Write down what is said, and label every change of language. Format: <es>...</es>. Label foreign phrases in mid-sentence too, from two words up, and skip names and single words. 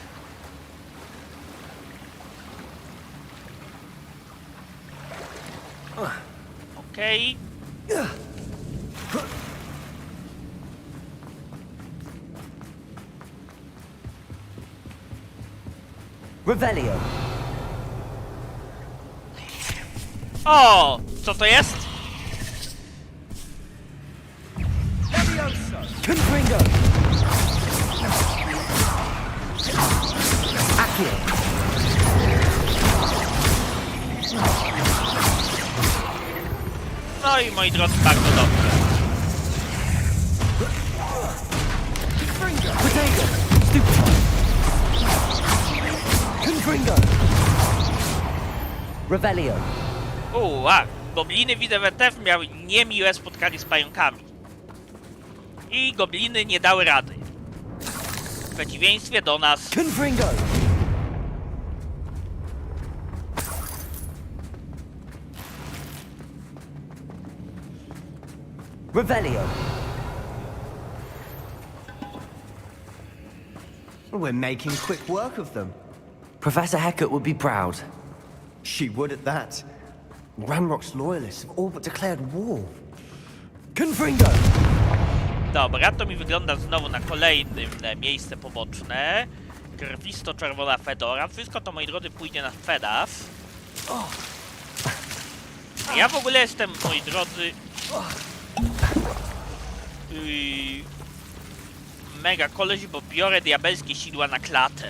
<pl>Okej. Revelio. O! Co to jest? Confringo. Accio. No i moi drodzy, bardzo dobrze. Potato. Stupefy. Confringo. Revelio. Gobliny widzę we TF miały niemiłe spotkanie z pająkami. I gobliny nie dały rady. W przeciwieństwie do nas. Confringo. Revelio.</pl> <en>We're making quick work of them. Professor Hecat would be proud. She would at that. Ranrock's loyalists have all but declared war. Confringo.</en> <pl>Dobra, to mi wygląda znowu na kolejnym miejsce poboczne. Krwisto-czerwona fedora. Wszystko to, moi drodzy, pójdzie na FEDAF. Ja w ogóle jestem, moi drodzy, mega koleś, bo biorę diabelskie sidła na klatę.</pl>